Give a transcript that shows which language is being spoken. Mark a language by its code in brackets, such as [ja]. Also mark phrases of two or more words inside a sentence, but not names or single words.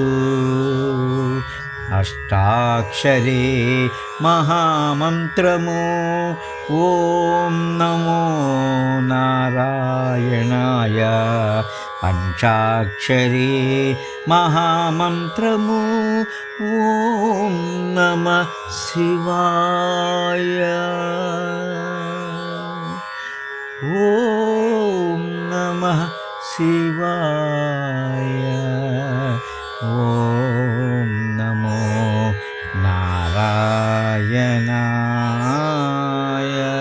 [te] అష్టాక్షరీ మహామంత్రము [sa] ఓం నమో నారాయణాయ. [te] పంచాక్షరీ మహామంత్రము [sa] ఓం नमः शिवाय ॐ नमः शिवाय ॐ नमो नारायणाय